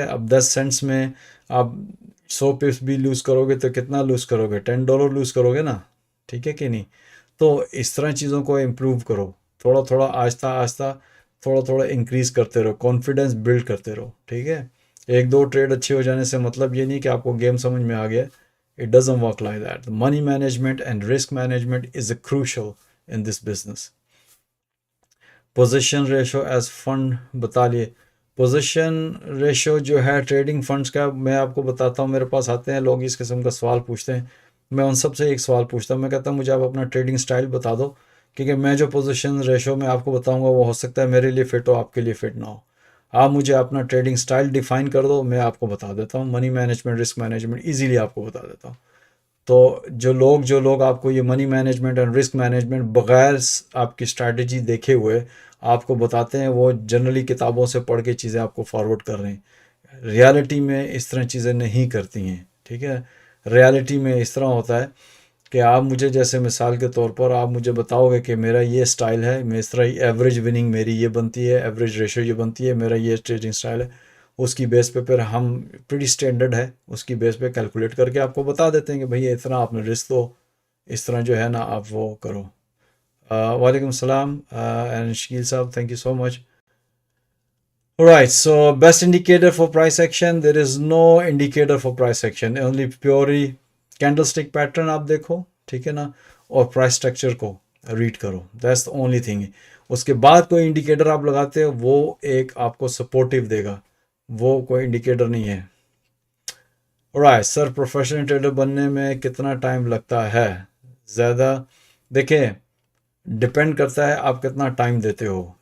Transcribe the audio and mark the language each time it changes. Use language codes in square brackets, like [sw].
[ur] اب 10 سینٹس میں آپ 100 پپس بھی لوز کرو گے تو کتنا لوز کرو گے, $10 لوز کرو گے نا, ٹھیک ہے کہ نہیں. تو اس طرح چیزوں کو امپروو کرو, تھوڑا تھوڑا آہستہ آہستہ تھوڑا تھوڑا انکریز کرتے رہو, کانفیڈنس بلڈ کرتے رہو, ٹھیک ہے. 1-2 ٹریڈ اچھے ہو جانے سے مطلب یہ نہیں کہ آپ کو گیم سمجھ میں آ گیا. [en] It doesn't work like that. The money management and risk management is crucial in this business. [ur] Position ratio as fund بتا لیے. پوزیشن ریشو جو ہے ٹریڈنگ فنڈز کا, میں آپ کو بتاتا ہوں. میرے پاس آتے ہیں لوگ اس قسم کا سوال پوچھتے ہیں, میں ان سب سے ایک سوال پوچھتا ہوں. میں کہتا ہوں مجھے آپ اپنا ٹریڈنگ سٹائل بتا دو, کیونکہ میں جو پوزیشن ریشو میں آپ کو بتاؤں گا وہ ہو سکتا ہے میرے لیے فٹ ہو, آپ کے لیے فٹ نہ ہو. آپ مجھے اپنا ٹریڈنگ سٹائل ڈیفائن کر دو, میں آپ کو بتا دیتا ہوں. Money management, risk management easily آپ کو بتا دیتا ہوں. تو جو لوگ آپ کو یہ منی مینجمنٹ اور رسک مینجمنٹ بغیر آپ کی اسٹریٹجی دیکھے ہوئے آپ کو بتاتے ہیں, وہ جنرلی کتابوں سے پڑھ کے چیزیں آپ کو فارورڈ کر رہے ہیں. ریالٹی میں اس طرح چیزیں نہیں کرتی ہیں, ٹھیک ہے. ریالٹی میں اس طرح ہوتا ہے کہ آپ مجھے جیسے مثال کے طور پر آپ مجھے بتاؤ گے کہ میرا یہ سٹائل ہے, میں اس طرح ایوریج وننگ میری یہ بنتی ہے, ایوریج ریشو یہ بنتی ہے, میرا یہ ٹریڈنگ سٹائل ہے. اس کی بیس پہ پھر ہم پریٹی اسٹینڈرڈ ہے, اس کی بیس پہ کیلکولیٹ کر کے آپ کو بتا دیتے ہیں کہ بھئی اس طرح آپ نے رسک دو, اس طرح جو ہے نا آپ وہ کرو. وعلیکم السلام اینڈ شکیل صاحب, [en] Thank you so much. Alright, so best indicator for price action, there is no indicator for price action, only purely candlestick pattern [ur] آپ دیکھو, ٹھیک ہے نا, اور [en] price structure [ur] کو ریڈ کرو, [en] that's the only thing. [ur] اس کے بعد کوئی انڈیکیٹر آپ لگاتے ہو وہ ایک آپ کو سپورٹیو دے گا, وہ کوئی انڈیکیٹر نہیں ہے. Alright, سر پروفیشنل ٹریڈر بننے میں کتنا ٹائم لگتا ہے؟ زیادہ دیکھیں ڈپینڈ کرتا ہے آپ کتنا ٹائم دیتے ہو.